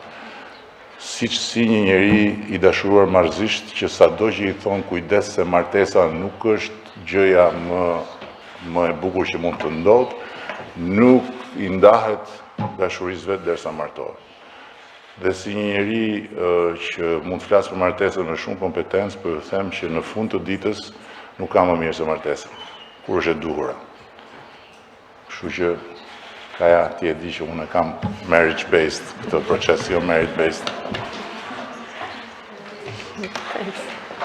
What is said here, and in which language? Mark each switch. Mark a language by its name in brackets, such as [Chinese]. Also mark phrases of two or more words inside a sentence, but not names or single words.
[Albanian] Si një njeri i dashuruar marrëzisht që sado që i thonë kujdes se martesa nuk është gjëja më e bukur që mund të ndodhë, nuk i ndahet dashurisë vetë derisa martohet. Dhe si një njeri që mund të flasë për martesën me shumë kompetencë, për them që në fund të ditës nuk ka më mirë se martesën, kur është e duhura. Kështu që kaja ti e di që unë kam marriage-based, këtë proces jo marriage-based. [English] Thanks.